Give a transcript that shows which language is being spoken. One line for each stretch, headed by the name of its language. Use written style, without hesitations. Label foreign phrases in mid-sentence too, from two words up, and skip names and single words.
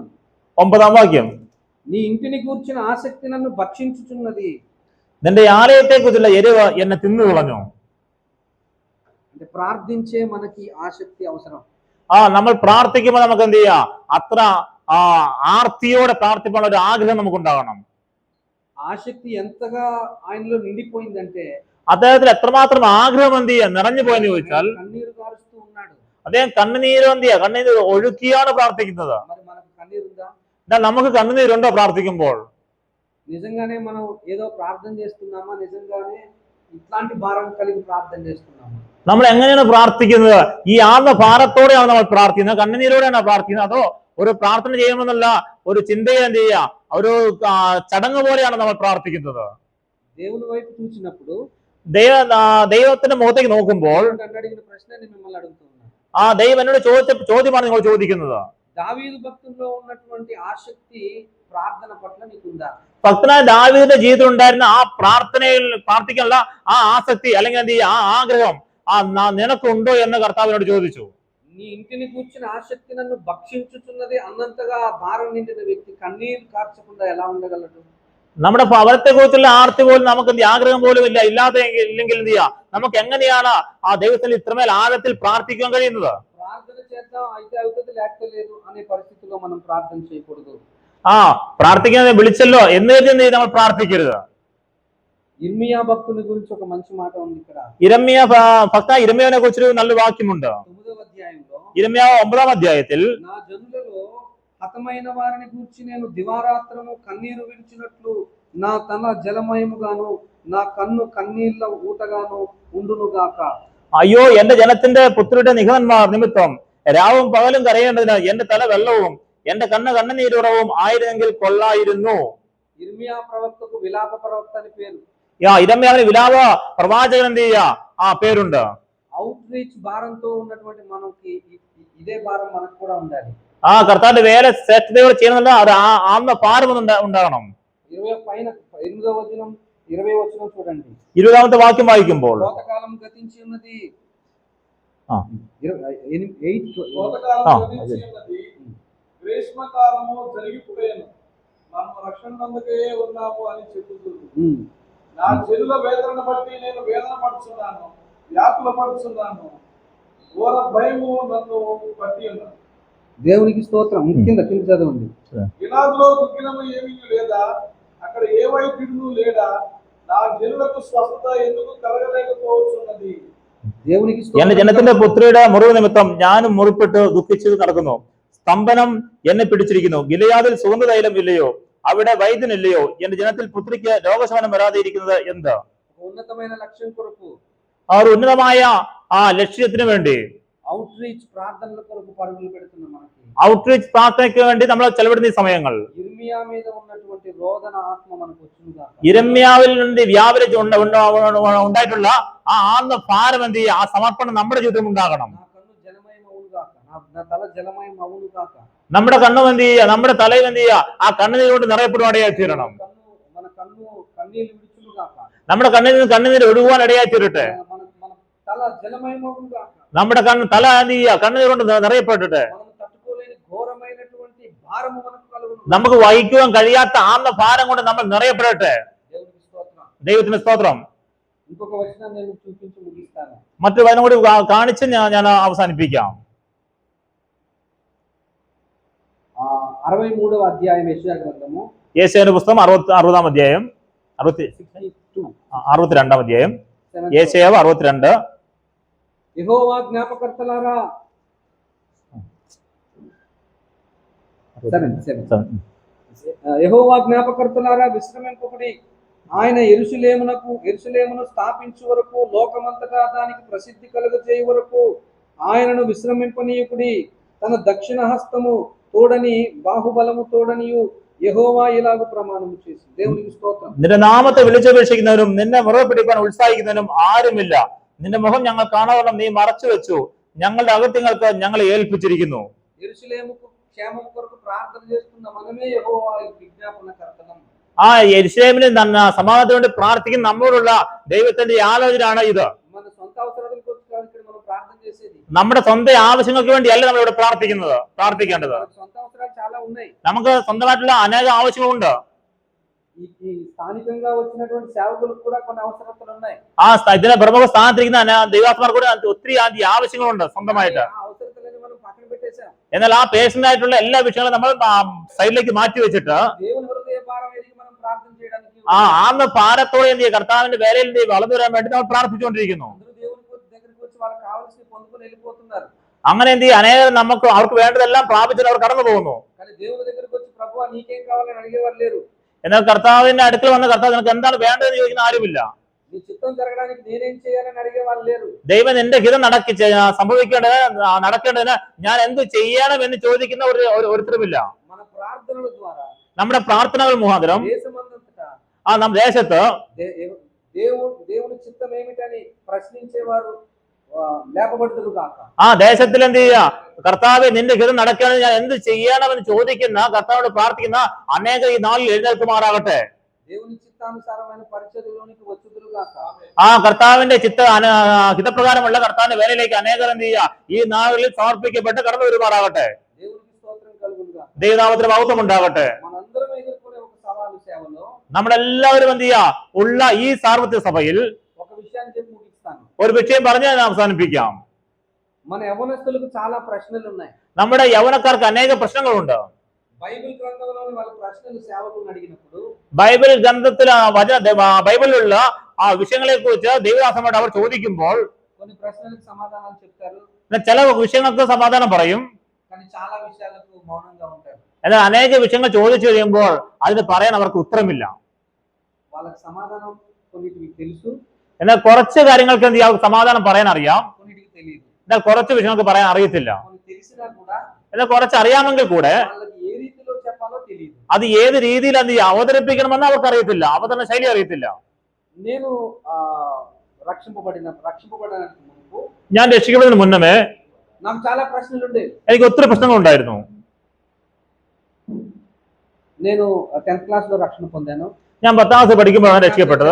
Malayalam: 9ാം വാക്യം.
Telugu: నీ ఇంటిని కూర్చిన ఆసక్తి నన్ను భక్షించుచున్నది.
Malayalam: നിന്റെ ആലയത്തെ കുറിച്ചുള്ള എരിവ് എന്നെ തിന്നു കളഞ്ഞു.
Telugu: అంటే ప్రార్థించే మనకి ఆసక్తి అవసరం.
Malayalam: നമ്മൾ പ്രാർത്ഥിക്കുമ്പോൾ നമുക്ക് എന്ത് ചെയ്യാം, അത്ര ആർത്തിയോടെ പ്രാർത്ഥിക്കാനുള്ള ഒരു ആഗ്രഹം നമുക്ക് ഉണ്ടാകണം.
Telugu: ఆసక్తి ఎంతగా ఆయనలో నిండిపోయిందంటే
Malayalam: അദ്ദേഹത്തിൽ എത്രമാത്രം ആഗ്രഹം എന്ത് ചെയ്യാം നിറഞ്ഞു പോയെന്ന് ചോദിച്ചാൽ
Telugu: కన్నీరు కారుస్తూ ఉన్నాడు.
Malayalam: അദ്ദേഹം കണ്ണുനീര് എന്ത് ചെയ്യാ, കണ്ണുനീര് ഒഴുക്കിയാണ് പ്രാർത്ഥിക്കുന്നത്.
Telugu: మరి మనకు కన్నీరుందా?
Malayalam: എന്നാൽ നമുക്ക് കണ്ണുനീരുണ്ടോ പ്രാർത്ഥിക്കുമ്പോൾ?
Telugu: నిజంగానే మనం ఏదో ప్రార్థన చేస్తున్నామా? నిజంగానే ఇట్లాంటి భారం కలిగి ప్రార్థన చేస్తున్నామా?
Malayalam: നമ്മൾ എങ്ങനെയാണ് പ്രാർത്ഥിക്കുന്നത്? ഈ ആത്മഭാരത്തോടെയാണ് നമ്മൾ പ്രാർത്ഥിക്കുന്നത്, കണ്ണുനീരോടെയാണ് പ്രാർത്ഥിക്കുന്നത്, അതോ ഒരു പ്രാർത്ഥന ചെയ്യുമെന്നുള്ള ഒരു ചിന്തയിൽ എന്ത് ചെയ്യുക, ഒരു ചടങ്ങ് പോലെയാണ് നമ്മൾ പ്രാർത്ഥിക്കുന്നത്?
Telugu: దేవుని వైపు చూసినప్పుడు
Malayalam: ദൈവത്തിന്റെ മുഖത്തേക്ക് നോക്കുമ്പോൾ
Telugu: అడిగిన ప్రశ్న నేను మిమ్మల్ని అడుగుతున్నాను.
Malayalam: ദൈവം എന്നോട് ചോദിച്ച ചോദ്യമാണ് നിങ്ങൾ ചോദിക്കുന്നത്.
Telugu: దావీదు భక్తుల్లో ఉన్నటువంటి ఆసక్తి ప్రార్థన పట్ల నీకుందా?
Malayalam: ഭക്തനായ ദാവീദിന്റെ ജീവിതത്തിൽ ഉണ്ടായിരുന്ന ആ പ്രാർത്ഥനയിൽ പ്രാർത്ഥിക്കാനുള്ള ആ ആസക്തി അല്ലെങ്കിൽ എന്ത് ചെയ്യുക, ആ ആഗ്രഹം നിനക്കുണ്ടോ എന്ന് കർത്താവിനോട് ചോദിച്ചു.
Telugu: నీ ఇంటిని కూర్చుని ఆసక్తి నన్ను భక్షించుతున్నది అన్నంతగా భారం నిండిన వ్యక్తి కన్నీరు కార్చకుండా ఎలా ఉండగలడు?
Malayalam: നമ്മുടെ ഭവനത്തെ കുറിച്ചുള്ള ആർത്തി പോലും നമുക്ക് ആഗ്രഹം പോലും ഇല്ലാതെ ഇല്ലെങ്കിൽ എന്ത് ചെയ്യാം, നമുക്ക് എങ്ങനെയാണ് ആ ദൈവത്തിൽ ഇത്രമേൽ ആഴത്തിൽ പ്രാർത്ഥിക്കാൻ കഴിയുന്നത്?
Telugu: ప్రార్థన చేద్దాం అయితే అవుతుంది లేకపోలేదు అనే పరిస్థితిలో మనం ప్రార్థన చేయకూడదు.
Malayalam: പ്രാർത്ഥിക്കാൻ വിളിച്ചല്ലോ എന്ന് കരുതി നമ്മൾ പ്രാർത്ഥിക്കരുത്.
Telugu: ఇర్మియా భక్తుని గురించి ఒక మంచి మాట ఉంది ఇక్కడ.
Malayalam: ഇരമ്യാവിനെ കുറിച്ചൊരു നല്ല വാക്യമുണ്ട്.
Telugu: 9వ అధ్యాయంలో
Malayalam: ഇരമ്യാവ് 9ാം അധ്യായത്തിൽ
Telugu: నా జనులలో హతమైన వారిని గూర్చి నేను దివారాత్రము కన్నీరు విడిచినట్లు నా తల జలమయముగాను నా కన్ను కన్నీళ్ల ఊటగాను ఉండునుగాక.
Malayalam: അയ്യോ, എന്റെ ജനത്തിന്റെ പുത്രരുടെ നിഹതന്മാർ നിമിത്തം രാവും പകലും കരയേണ്ടതിന് എന്റെ തല വെള്ളവും എന്റെ കണ്ണ് കണ്ണുനീരുറവും ആയിരുന്നെങ്കിൽ കൊള്ളായിരുന്നു.
Telugu: ఇర్మియా ప్రవక్తకు విలాప ప్రవక్త అని పేరు.
Malayalam: ഇരമ്യാവിന് വിലാപ പ്രവാചകൻ എന്ത് ചെയ്യുക പേരുണ്ട്.
Telugu: అవుట్ రీచ్ భారంతో ఉన్నటువంటి మనకి ఇదే భారం మనకు కూడా ఉండాలి.
Malayalam: കർത്താവിന്റെ വേല ശ്രദ്ധയോടെ ചെയ്യുന്നില്ല, അത് ആത്മ ഭാരം ഉണ്ടാകണം.
Telugu: 8వ వచనం 20వ వచనం చూడండి.
Malayalam: 20ാമത്തെ വാക്യം വായിക്കുമ്പോൾ
Telugu: కోతకాలం గతించి ఉన్నది. గ్రీష్మకాలము జరిగిపోయాను, మనం రక్షణ నందుకే ఉన్నాము అని చెబుతుంది. నా జనుల వేదన బట్టి నేను వేదన పడుతున్నాను, వ్యాకుల పడుతున్నాను, ఘోర భయము నన్ను పట్టి ఉన్నాను. దేవునికి స్తోత్రం. కింద చదవండి. గిలాదులో దుఃఖినము ఏమీ లేదా, అక్కడ ఏ వైద్యుడు లేడా, నా జనులకు స్వస్థత ఎందుకు కలగలేకపోతున్నది? దేవునికి
Malayalam: എന്റെ ജനത്തിന്റെ പുത്രിയുടെ മുറിവ് നിമിത്തം ഞാനും മുറിപ്പെട്ട് ദുഃഖിച്ചു നടക്കുന്നു. സ്തംഭനം എന്നെ പിടിച്ചിരിക്കുന്നു. ഗിലെയാദിൽ സുഗന്ധതൈലം ഇല്ലയോ, അവിടെ വൈദ്യനില്ലയോ? എന്റെ ജനത്തിൽ പുത്രിക്ക് രോഗശമനം വരാതെ ഇരിക്കുന്നത് എന്ത്?
Telugu: ఉన్నతమైన లక్ష్యం కొరకు,
Malayalam: ഒരു ഉന്നതമായ ലക്ഷ്യത്തിന് വേണ്ടി
Telugu: అవుట్ రీచ్ ప్రార్థనల కొరకు పరుగులు పెడుతున్నాం. మనకి
Malayalam: ഔട്ട്റീച്ച് പ്രാർത്ഥനയ്ക്ക് വേണ്ടി നമ്മൾ ചെലവിടുന്ന ഈ സമയങ്ങൾ
Telugu: ఇర్మియా మీద ఉన్నటువంటి రోదన ఆత్మ మనకు వచ్చిందా?
Malayalam: ഇരമ്യാവിൽ നിന്ന് വ്യാപരിച്ച് ഉണ്ടായിട്ടുള്ള ആ ആത്മ ഭാരം എന്ത് ചെയ്യുക, ആ സമർപ്പണം നമ്മുടെ ജീവിതത്തിൽ ഉണ്ടാകണം.
Telugu: నా కన్ను జలమయం అవునుగాక, నా తల జలమయం అవునుగాక.
Malayalam: നമ്മുടെ കണ്ണും എന്ത് ചെയ്യുക, നമ്മുടെ തലയും എന്ത് ചെയ്യുക, ആ കണ്ണുനീര് കൊണ്ട് നിറയപ്പെടുവാൻ ഇടയായി തീരണം.
Telugu: మన కన్ను కన్నీళ్లు విడుచునుగాక.
Malayalam: നമ്മുടെ കണ്ണിൽ നിന്ന് കണ്ണുനീര് ഒഴുകുവാൻ ഇടയായി തീരട്ടെ.
Telugu: మన తల జలమయం అవునుగాక.
Malayalam: നമ്മുടെ തല എന്ത് ചെയ്യുക, കണ്ണുനീർ കൊണ്ട് നിറയപ്പെട്ടിട്ട്
Telugu: మనం తట్టుకోలేని ఘోరమైనటువంటి భారము మనకు కలుగును.
Malayalam: നമുക്ക് വഹിക്കുവാൻ കഴിയാത്ത ആത്മ ഭാരം കൊണ്ട് നമ്മൾ നിറയപ്പെടട്ടെ.
Telugu: దేవునికి స్తోత్రం.
Malayalam: ദൈവത്തിന് സ്തോത്രം.
Telugu: ఇంకొక వచనం నేను చూపించి ముగిస్తాను.
Malayalam: മറ്റൊരു വചനം കൂടി കാണിച്ച് ഞാൻ അവസാനിപ്പിക്കാം.
Telugu: 63వ అధ్యాయం యెషయా గ్రంథము,
Malayalam: യേശയ്യാന്റെ പുസ്തകം 60ാം അധ്യായം 62ാം അധ്യായം യേശയ്യാവ് 62.
Telugu: యెహోవా జ్ఞాపకర్తలారా, 7 యెహోవా జ్ఞాపకర్తలారా విశ్రమింపకుడి. ఆయన యెరూషలేమును స్థాపించు వరకు, లోకమంతటా దానికి ప్రసిద్ధి కలుగజేయు వరకు ఆయనను విశ్రమింపనీయుకుడి. తన దక్షిణ హస్తము తోడని బాహుబలము తోడనియు యెహోవా ఇలాగు ప్రమాణము చేసి. దేవునికి స్తోత్రం.
Malayalam: നിന്റെ നാമത്തെ വിളിച്ചപേക്ഷിക്കുന്നവനും നിന്നെ മുറ പിടിക്കാൻ ഉത്സാഹിക്കുന്നവനും ആരുമില്ല. നിന്റെ മുഖം ഞങ്ങൾ കാണാതെ നീ മറച്ചു വെച്ചു, ഞങ്ങളുടെ അകത്യങ്ങൾക്ക് ഞങ്ങളെ ഏൽപ്പിച്ചിരിക്കുന്നു.
Telugu: యెరూషలేముకు క్షేమం కొరకు ప్రార్థన చేస్తున్న మనమే యెహోవా విజ్ఞాపనకర్తలం.
Malayalam: യെരൂശലേമിന് സമാധാനത്തിന് വേണ്ടി പ്രാർത്ഥിക്കുന്ന നമ്മോടുള്ള ദൈവത്തിന്റെ ആലോചനയാണ് ഇത്.
Telugu: మన సొంత అవసరాల కొరకు కాదు ఇక్కడ మనం ప్రార్థన చేసేది.
Malayalam: നമ്മുടെ സ്വന്തം ആവശ്യങ്ങൾക്ക് വേണ്ടിയല്ല നമ്മൾ ഇവിടെ പ്രാർത്ഥിക്കേണ്ടത്.
Telugu: సొంత అవసరాలు చాలా ఉన్నాయి.
Malayalam: നമുക്ക് സ്വന്തമായിട്ടുള്ള അനേക ആവശ്യങ്ങളുണ്ട്.
Telugu: ఈ స్థానికంగా వచ్చినటువంటి సేవకులకు కూడా కొన్ని అవసరతలు ఉన్నాయి.
Malayalam: ഇതിനെ പ്രമുഖ സ്ഥാനത്തിരിക്കുന്ന ദൈവാത്മാർ കൂടെ ഒത്തിരി ആവശ്യങ്ങളുണ്ട് സ്വന്തമായിട്ട്.
Telugu: ఆ అవసరతలని మనం పక్కన
Malayalam: എന്നാൽ ആ പേഴ്സണൽ ആയിട്ടുള്ള എല്ലാ വിഷയങ്ങളും നമ്മൾ സൈഡിലേക്ക് മാറ്റി വെച്ചിട്ട്
Telugu: దేవుని హృదయ భారం ఎరిగి మనం ప్రార్థన చేయడానికి
Malayalam: ആന്ന് ഭാരത്തോടെ എന്ത് ചെയ്യുക, കർത്താവിന്റെ വേലയിൽ എന്ത് ചെയ്യുക, വളർന്നു വരാൻ വേണ്ടി നമ്മൾ പ്രാർത്ഥിച്ചുകൊണ്ടിരിക്കുന്നു.
Telugu: అందరూ దేవుని దగ్గరికి వచ్చి వాళ్ళకి కావాల్సినవి పొందుకొని వెళ్ళిపోతున్నారు.
Malayalam: അങ്ങനെ എന്ത് ചെയ്യുക, അനേകം നമുക്ക് അവർക്ക് വേണ്ടതെല്ലാം പ്രാപിച്ചിട്ട് അവർ കടന്നു പോകുന്നു.
Telugu: కానీ దేవుని దగ్గరికి వచ్చి ప్రభువా నీకేం కావాలని అడిగేవారు లేరు.
Malayalam: എന്നാൽ കർത്താവിന്റെ അടുക്കൽ വന്ന കർത്താവ് നിനക്ക് എന്താണ് വേണ്ടതെന്ന് ചോദിക്കുന്ന ആരുമില്ല.
Telugu: నీ చిత్తం జరగడానికి నేనేం చేయాలని అడిగేవారు లేరు.
Malayalam: ദൈവം എന്റെ ഹിതം നടക്കേണ്ടതിന് ഞാൻ എന്ത് ചെയ്യണം എന്ന് ചോദിക്കുന്ന ഒരുത്തരുമില്ല.
Telugu: మన ప్రార్థనల ద్వారా
Malayalam: നമ്മുടെ പ്രാർത്ഥനകൾ മുഖാന്തരം
Telugu: దేశమంతటా
Malayalam: നമ്മുടെ ദേശത്ത്
Telugu: దేవుని చిత్తం ఏమిటని ప్రశ్నించేవారు లేపబడుతురు కాక.
Malayalam: ആ ദേശത്തിൽ എന്ത് ചെയ്യുക, കർത്താവെ നിന്റെ ഹിതം നടക്കേണ്ടത് ഞാൻ എന്ത് ചെയ്യണമെന്ന് ചോദിക്കുന്ന കർത്താവോട് പ്രാർത്ഥിക്കുന്ന അനേക ഈ നാളിൽ എഴുന്നേൽക്കുമാറാകട്ടെ.
Telugu: దేవుని చిత్తానుసారమైన పరిచర్యలోనికి వచ్చుదురు కాక.
Malayalam: ആ കർത്താവിന്റെ ഹിതപ്രകാരമുള്ള കർത്താവിന്റെ വേലയിലേക്ക് അനേകർ എന്ത് ചെയ്യുക, ഈ നാളുകളിൽ സമർപ്പിക്കപ്പെട്ട് കടന്നു വരുമാറാകട്ടെ.
Telugu: దేవునికి స్తోత్రం కలుగును గాక.
Malayalam: ദൈവനാമത്തിന് മഹത്വം ഉണ്ടാകട്ടെ.
Telugu: మనందరం ఎదుర్కొనే ఒక సవాలు సేవలో
Malayalam: നമ്മളെല്ലാവരും എന്ത് ചെയ്യുക, ഉള്ള ഈ സാർവത്രിക സഭയിൽ
Telugu: ఒక విషయాన్ని చెప్పి ముగిస్తాను.
Malayalam: ഒരു വിഷയം പറഞ്ഞ് ഞാൻ അവസാനിപ്പിക്കാം.
Telugu: మన యవనస్తులకు చాలా ప్రశ్నలు ఉన్నాయి.
Malayalam: നമ്മുടെ യൗവനക്കാർക്ക് അനേക പ്രശ്നങ്ങളുണ്ട്.
Telugu: బైబిల్ గ్రంథంలోని వాళ్ళ ప్రశ్నలు సేవకులను అడిగినప్పుడు
Malayalam: ബൈബിൾ ഗ്രന്ഥത്തിൽ ബൈബിളിലുള്ള ആ വിഷയങ്ങളെ കുറിച്ച് ദൈവദാസന്മാരോട് അവർ ചോദിക്കുമ്പോൾ
Telugu: కొన్ని ప్రశ్నలకు సమాధానాలు చెప్తారు.
Malayalam: ചില വിഷയങ്ങൾക്ക് സമാധാനം പറയും.
Telugu: కానీ చాలా విషయాలకు మౌనంగా ఉంటారు.
Malayalam: എന്നാൽ അനേക വിഷയങ്ങൾ ചോദിച്ചു കഴിയുമ്പോൾ അതിന് പറയാൻ അവർക്ക് ഉത്തരമില്ല.
Telugu: వాళ్ళకి సమాధానం కొన్నిటికి తెలుసు,
Malayalam: എന്നാൽ കുറച്ച് കാര്യങ്ങൾക്ക് എന്ത് ചെയ്യാം, സമാധാനം പറയാൻ അറിയാം.
Telugu: కొన్నిటికి తెలియదు.
Malayalam: എന്നാൽ കുറച്ച് విషയങ്ങൾക്ക് പറയാൻ അറിയത്തില്ല.
Telugu: కొన్ని తెలిసినా కూడా
Malayalam: എന്നാൽ കുറച്ച് അറിയാമെങ്കിൽ കൂടെ
Telugu: వాళ్ళకి ఏ రీతిలో చెప్పాలో తెలియదు.
Malayalam: അത് ഏത് രീതിയിൽ എന്ത് ചെയ്യാം അവതരിപ്പിക്കണമെന്ന് അവർക്ക് അറിയത്തില്ല. അവതരണ ശൈലി അറിയത്തില്ല.
Telugu: నేను రక్షింపబడడానికి ముందు
Malayalam: ഞാൻ രക്ഷിക്കപ്പെടുന്നതിന് മുന്നമേ
Telugu: నాకు చాలా ప్రశ్నలు ఉండేవి.
Malayalam: എനിക്ക് ഒത്തിരി പ്രശ്നങ്ങളുണ്ടായിരുന്നു.
Telugu: నేను 10th క్లాస్ లో రక్షణ పొందాను.
Malayalam: ഞാൻ 10ാം ക്ലാസ് പഠിക്കുമ്പോഴാണ് രക്ഷിക്കപ്പെട്ടത്.